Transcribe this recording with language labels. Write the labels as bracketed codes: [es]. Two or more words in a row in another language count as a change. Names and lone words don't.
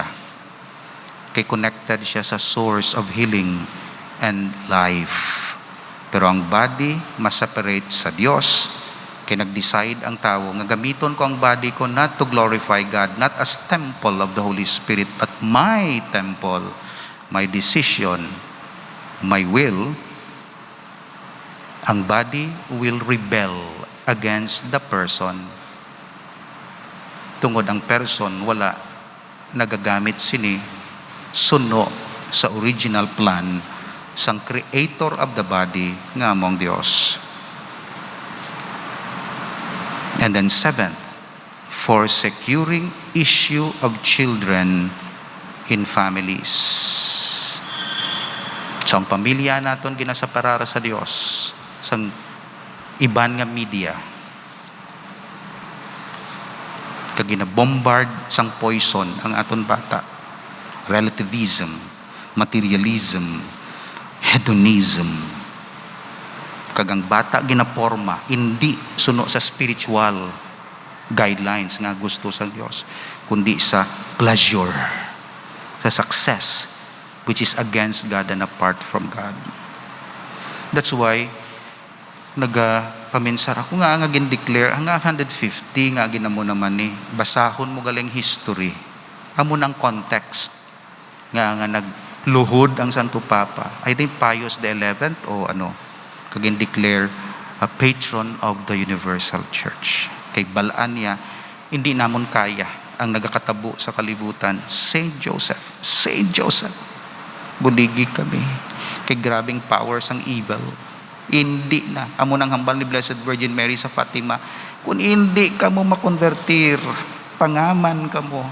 [en] Kay connected [hil] siya sa [en] source of healing and life. [hil] Pero ang body, ma-separate sa Diyos. Kaya nag-decide ang tao, nga gamiton ko ang [en] body ko not to glorify God, not as temple of the Holy Spirit, but my temple, my decision, my will. Ang body will rebel against the person. [hil] Tungod ang person, wala nagagamit sini, suno sa [en] original plan [hil] sang [en] creator of the body, [hil] nga among Dios. [en] And then seventh, for securing issue of children in families. [hil] So ang pamilya naton ginasaparara sa Dios sang iban nga media. Kag ginabombard sang poison ang aton bata. [en] Relativism, materialism, hedonism. [hil] Kag ang bata ginaporma hindi suno sa [en] spiritual guidelines [hil] nga gusto sa Dios, kundi sa pleasure, sa success, [en] which is against God and apart from God. That's why [hil] nagapaminsara ko nga gin-declare nga 150 nga ginamo naman ni basahon mo galing history amo nang context nga nagluhod ang Santo Papa. [en] I think Pius the 11th [hil] o kagin-declare [en] a patron of the Universal Church. [hil] Kay balaan niya hindi namon kaya ang nagakatabo sa kalibutan. Saint Joseph, buligi kami kay grabing powers ang evil. Hindi na. Amo nang hambal ni Blessed Virgin Mary sa Fatima. Kung hindi ka mo makonvertir, pangaman ka mo.